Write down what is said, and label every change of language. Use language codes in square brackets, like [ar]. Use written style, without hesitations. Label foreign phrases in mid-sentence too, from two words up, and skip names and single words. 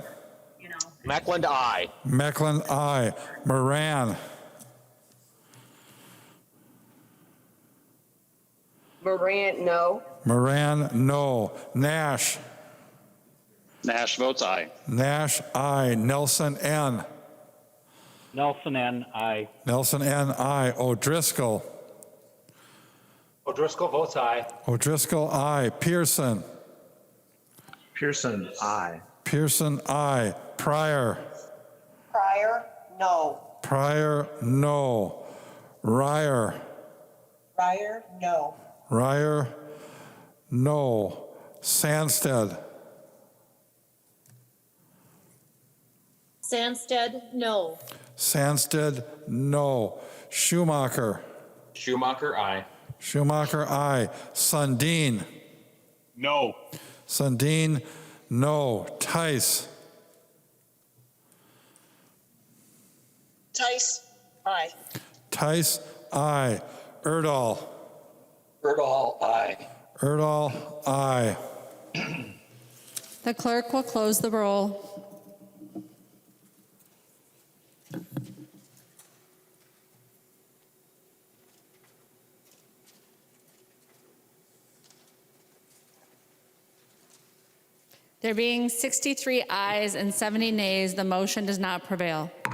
[en] Meckland, aye. Mecklen, aye. Moran. Morant, no. Moran, no. Nash. Nash votes aye. Nash, aye. Nelson, N. Nelson, N, aye. Nelson, N, aye. O'Driscoll. O'Driscoll votes aye. O'Driscoll, aye. Pearson. Pearson, aye. Pearson, aye. Pryor. Pryor, no. Pryor, no. Ryer. Pryor, no. Ryer, no. Sandsted. Sandsted, no. Sandsted, no. Schumacher. Schumacher, aye. Schumacher, aye. Sundin. No. Sundin, no. Tice. Tice, aye. Tice, aye. Erdahl. Erdahl, aye. Erdahl, aye. The clerk will close the roll. There being 63 ayes and 70 nays, the motion does not prevail.